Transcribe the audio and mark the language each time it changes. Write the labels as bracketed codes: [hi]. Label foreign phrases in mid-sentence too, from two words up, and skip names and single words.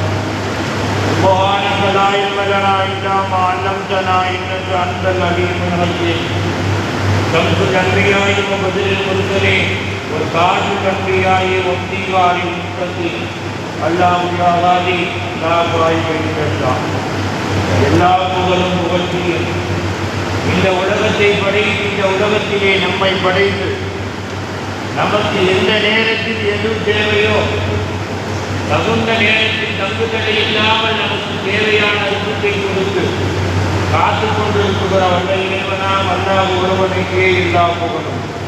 [ar] سبحانك لا علم لنا إلا ما علمتنا إنك أنت العليم الحكيم شمس الأنبياء وبدر المرسلين وتاج الأنبياء وابتكار المتقين اللهم يا غالي لا غائب إلا [ta] எல்லா புகழும் புகழ்ச்சியும் இந்த உலகத்தை படைத்து இந்த உலகத்திலே நம்மை படைத்து நமக்கு எந்த நேரத்தில் எது தேவையோ தகுந்த நேரத்தில் தங்குதடை இல்லாமல் நமக்கு தேவையான அற்புதத்தை கொடுத்து காத்து கொண்டிருக்கிற வல்லல் இறைவனாம் அல்லாஹ் ஒருவனுக்கே எல்லா புகழும்